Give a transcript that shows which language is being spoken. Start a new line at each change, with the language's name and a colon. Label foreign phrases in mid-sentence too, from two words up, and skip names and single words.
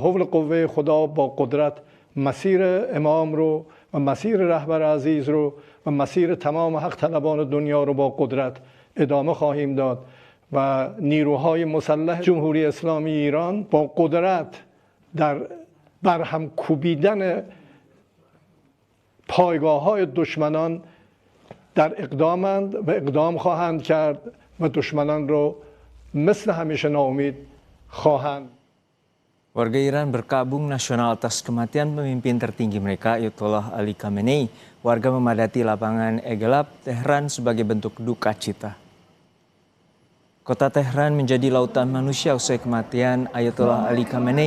Persian: حول قوه خدا با قدرت مسیر امام رو و مسیر رهبر عزیز رو و مسیر تمام حق طلبان دنیا رو با قدرت ادامه خواهیم داد و نیروهای مسلح جمهوری اسلامی ایران با قدرت در برهم کوبیدن پایگاه‌های دشمنان در اقدامند و اقدام خواهند کرد و دشمنان رو مثل همیشه ناامید خواهند.
Indonesian: Warga Iran berkabung nasional atas kematian pemimpin tertinggi mereka, Ayatollah Ali Khamenei. Warga memadati lapangan Egelab, Teheran sebagai bentuk duka cita. Kota Teheran menjadi lautan manusia usai kematian Ayatollah Ali Khamenei.